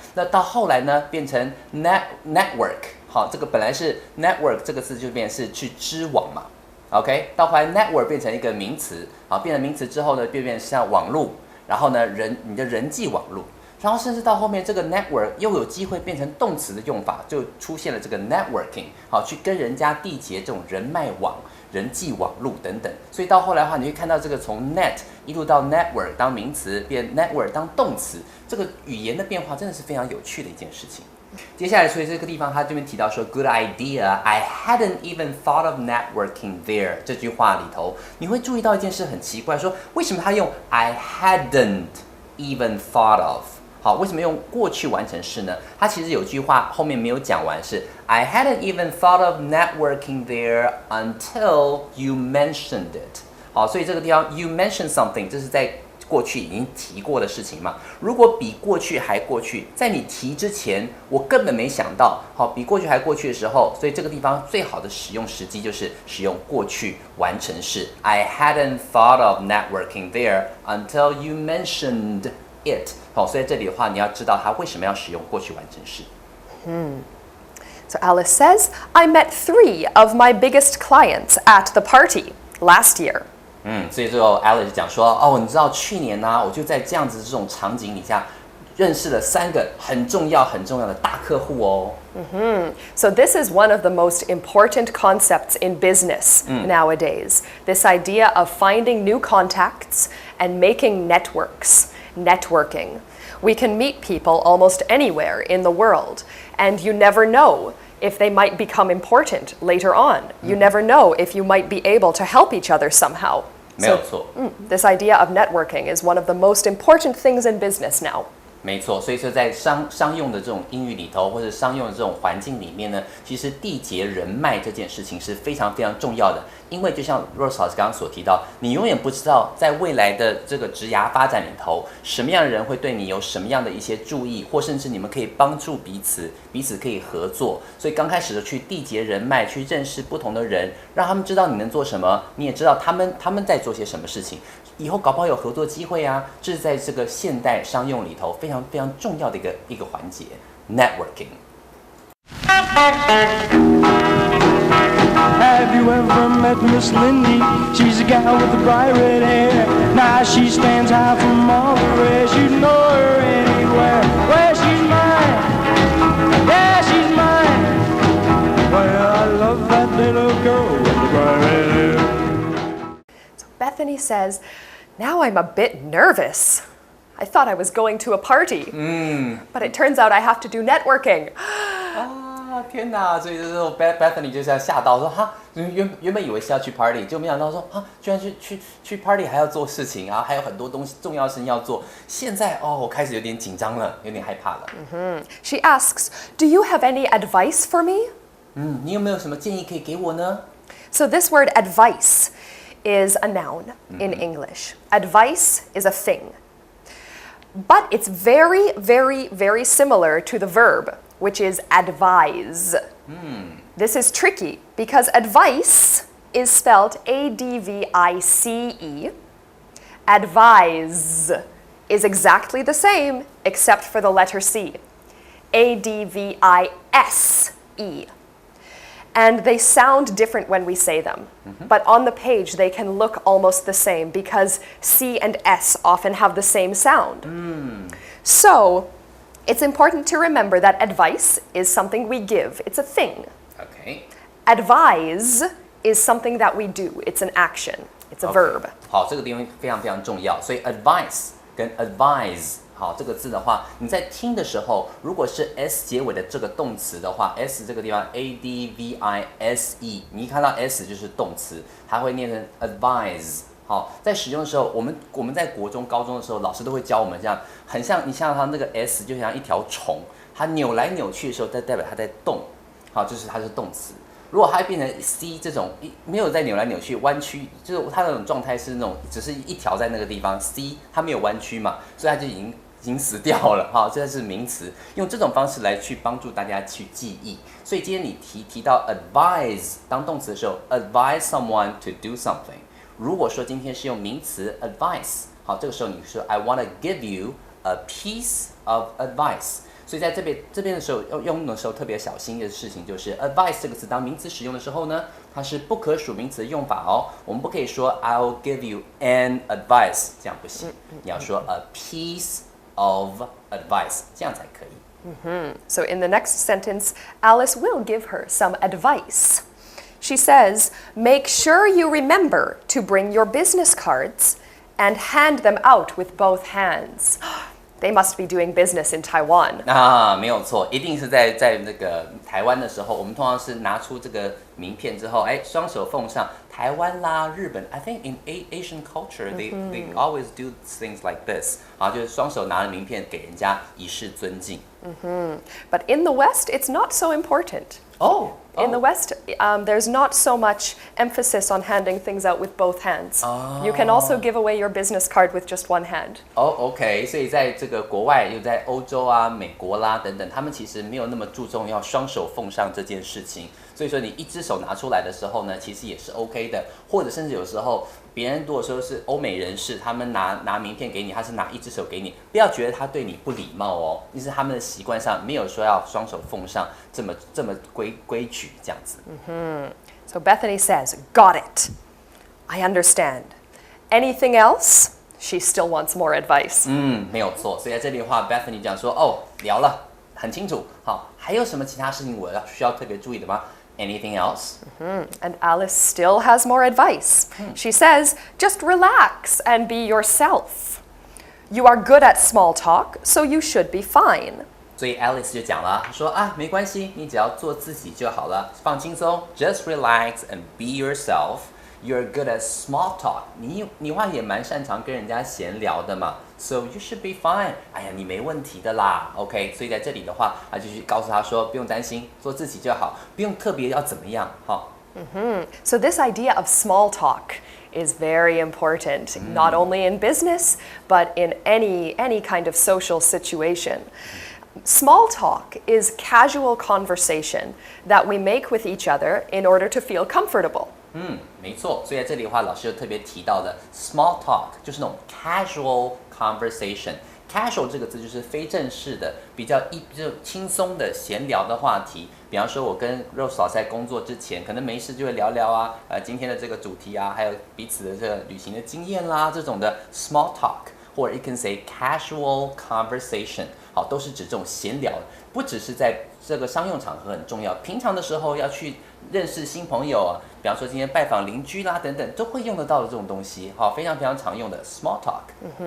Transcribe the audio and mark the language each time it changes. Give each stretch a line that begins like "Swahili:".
Chinese: 那到后来呢，变成 network， 好，这个本来是 network 这个字就变成是去织网嘛 ，OK， 到后来 network 变成一个名词，好，变成名词之后呢，变成像网路，然后呢你的人际网路，然后甚至到后面这个 network 又有机会变成动词的用法，就出现了这个 networking， 好，去跟人家缔结这种人脉网。人际网路等等，所以到后来的话，你会看到这个从 net 一路到 network 当名词，变 network 当动词，这个语言的变化真的是非常有趣的一件事情。接下来，所以这个地方他这边提到说 ，
English: Good idea. I hadn't even thought of networking there
Chinese: 这句话里头，你会注意到一件事很奇怪，说为什么他用
English: I hadn't even thought of？
Chinese: 好，为什么用过去完成式呢？它其实有句话后面没有讲完，是
English: I hadn't even thought of networking there until you mentioned it。
Chinese: 好，所以这个地方
English: you mentioned something，
Chinese: 这是在过去已经提过的事情嘛。如果比过去还过去，在你提之前，我根本没想到。好，比过去还过去的时候，所以这个地方最好的使用时机就是使用过去完成式。
English: I hadn't thought of networking there until you mentioned it。
Chinese: 好，所以这里的话，你要知道它为什么要使用过去完成式。
English: So Alice says, I met 3 of my biggest clients at the party last year.
Chinese: 所以最后 Alice 讲说，哦，你知道去年呢，我就在这样子这种场景底下认识了3个很重要的大客户哦。
English: So this is one of the most important concepts in business nowadays. This idea of finding new contacts and making networks. Networking. We can meet people almost anywhere in the world, and you never know if they might become important later on. You never know if you might be able to help each other somehow.
Chinese: 没有错。
English: This idea of networking is one of the most important things in business now.
Chinese: 没错，所以说在商用的这种英语里头，或者商用的这种环境里面呢，其实缔结人脉这件事情是非常非常重要的。因为就像 Rose 老师刚刚所提到，你永远不知道在未来的这个职涯发展里头，什么样的人会对你有什么样的一些注意，或甚至你们可以帮助彼此，彼此可以合作。所以刚开始的去缔结人脉，去认识不同的人，让他们知道你能做什么，你也知道他们在做些什么事情。以后搞不好有合作机会啊，这是在这个现代商用里头非常非常重要的一个环节 ，networking。
English: Have you ever met Miss Lindy? She's a gal with the bright red hair. Now she stands out from all the rest. You know her anywhere. Well, she's mine. Yeah, she's mine. Well, I love that little girl with the bright red hair. So Bethany says, now I'm a bit nervous. I thought I was going to a party, but it turns out I have to do networking.
Chinese: 天哪！所以就是说 Bethany 就像吓到说哈，原本以为是要去 party， 就没想到说哈，居然去 party 还要做事情啊，还有很多东西重要事情要做。现在我开始有点紧张了，有点害怕了。
English: She asks, "Do you have any advice for me?"
Chinese: 你有没有什么建议可以给我呢？
English: So this word advice is a noun in English. Advice is a thing. But it's very, very, very similar to the verb, which is advise. This is tricky because advice is spelled A-D-V-I-C-E. Advise is exactly the same except for the letter C. A-D-V-I-S-E. And they sound different when we say them. But on the page, they can look almost the same because C and S often have the same sound. So, it's important to remember that advice is something we give. It's a thing. OK， Advise is something that we do. It's an action. It's a verb.
Chinese: 好，这个地方非常非常重要。所以 advice 跟 advise。好，这个字的话，你在听的时候，如果是 s 结尾的这个动词的话 ，s 这个地方 advise， 你一看到 s 就是动词，它会念成 advise。好，在使用的时候，我们在国中、高中的时候，老师都会教我们这样，很像你像它那个 s 就像一条虫，它扭来扭去的时候，代表它在动。好，就是它是动词。如果它变成 C 这种没有在扭来扭去弯曲，就是它那种状态是那种只是一条在那个地方 C 它没有弯曲嘛，所以它就已经死掉了哈，这是名词，用这种方式来去帮助大家去记忆。所以今天你提到 advise 当动词的时候 ，
English: advise someone to do something。
Chinese: 如果说今天是用名词 advice， 好，这个时候你说
English: I want to give you a piece of advice。
Chinese: 所以在这边的时候用的时候特别小心的事情就是 advice 这个词当名词使用的时候呢，它是不可数名词的用法哦。我们不可以说
English: I'll give you an advice，
Chinese: 这样不行，你要说
English: a piece of advice，
Chinese: 这样才可以。
English: So in the next sentence, Alice will give her some advice. She says, "Make sure you remember to bring your business cards and hand them out with both hands." They must be doing business in Taiwan.
Chinese: 没有错，一定是在那个台湾的时候，我们通常是拿出这个名片之后，双手奉上。台湾啦，日本 ，
English: I think in Asian culture they always do things like this，
Chinese: 就是双手拿着名片给人家以示尊敬。
English: But in the West, it's not so important. In the West, there's not so much emphasis on handing things out with both hands. You can also give away your business card with just one hand.
Chinese: OK， 所以在这个国外，又在欧洲啊、美国啦等等，他们其实没有那么注重要双手奉上这件事情。所以说，你一只手拿出来的时候呢，其实也是 OK 的，或者甚至有时候别人如果说是欧美人士，他们拿名片给你，他是拿一只手给你，不要觉得他对你不礼貌哦，因为他们的习惯上没有说要双手奉上这么规矩这样子。
English: So Bethany says, "Got it. I understand. Anything else?" She still wants more advice.
Chinese: 没有错。所以在这里的话 ，Bethany 讲说，聊了，很清楚。好，还有什么其他事情我需要特别注意的吗？
English: Anything else? And Alice still has more advice. She says, "Just relax and be yourself. You are good at small talk, so you should be fine."
Chinese: 所以 Alice 就讲了，说没关系，你只要做自己就好了，放轻松 ，
English: Just relax and be yourself. You're good at small talk.
Chinese: 你话也蛮擅长跟人家闲聊的嘛。
English: So you should be fine.
Chinese: 哎呀，你没问题的啦。 OK， 所以在这里的话，他就去告诉他说，不用担心，做自己就好，不用特别要怎么样，哈。
English: So this idea of small talk is very important, not only in business, but in any kind of social situation. Small talk is casual conversation that we make with each other in order to feel comfortable.
Chinese: 没错，所以在这里的话，老师又特别提到了 small talk， 就是那种
English: casual conversation。
Chinese: casual 这个字就是非正式的，比较轻松的闲聊的话题。比方说，我跟 Rose 老师在工作之前，可能没事就会聊聊啊，今天的这个主题啊，还有彼此的这个旅行的经验啦，这种的 small talk， 或者
English: you can say casual conversation，
Chinese: 好，都是指这种闲聊，不只是在这个商用场合很重要，平常的时候要去认识新朋友啊，比方说今天拜访邻居啦等等，都会用得到的这种东西，好，非常非常常用的 small talk。